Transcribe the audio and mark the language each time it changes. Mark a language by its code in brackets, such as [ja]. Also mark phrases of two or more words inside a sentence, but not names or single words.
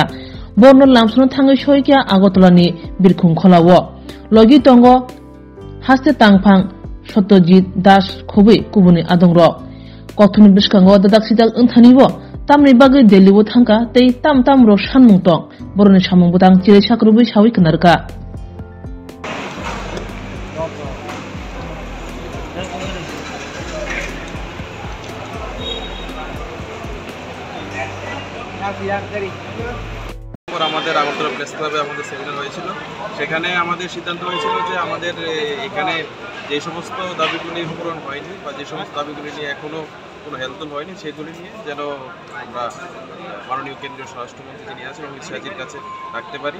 [trp] Borno lamsno thangai soikya Agotolani birkhung kholawo. Logi tongo haste tangphang Satyajit Das khobai kubuni adongrok. Koktuni biskango dadak sidak unthaniwo tamni bagui Delhi thangka tei tam ro sanmung tong. Boroni samung butang chire sakrubai sawi knarka. [bn] আমাদের আগরতলা প্রেস ক্লাবে আমাদের সেমিনার হয়েছিল। সেখানে আমাদের সিদ্ধান্ত হয়েছিল যে আমাদের এখানে যে সমস্ত দাবিগুলি পূরণ হয়নি বা যে সমস্ত দাবিগুলি নিয়ে এখনো কোনো হেলদোল হয়নি সেগুলি নিয়ে যেন আমরা মাননীয় কেন্দ্রীয় স্বরাষ্ট্রমন্ত্রী যিনি আছেন অমিত শাহজির কাছে রাখতে পারি।